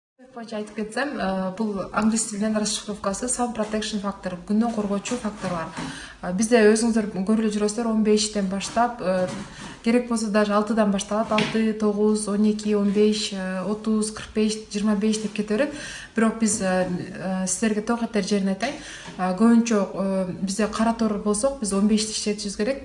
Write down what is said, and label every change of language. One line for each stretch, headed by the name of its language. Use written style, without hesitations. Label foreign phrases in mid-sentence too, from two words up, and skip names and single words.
Kyrgyz: боюнча айтып кетсем, бул англис тилинен расшифровкасы
English: sun protection factor,
Kyrgyz: күндөн коргоочу факторлор. Бизде өзүңүздөр көрүп жүрөсүздөр 15тен баштап, керек болсо даже 6дан башталат, 6, 9, 12, 15, 30, 45, 25 деп кете берет. Бирок биз силерге тоо катер жерин айтайын. Көбүнчө бизде кара тор болсок, биз 15ти иштетишибиз керек.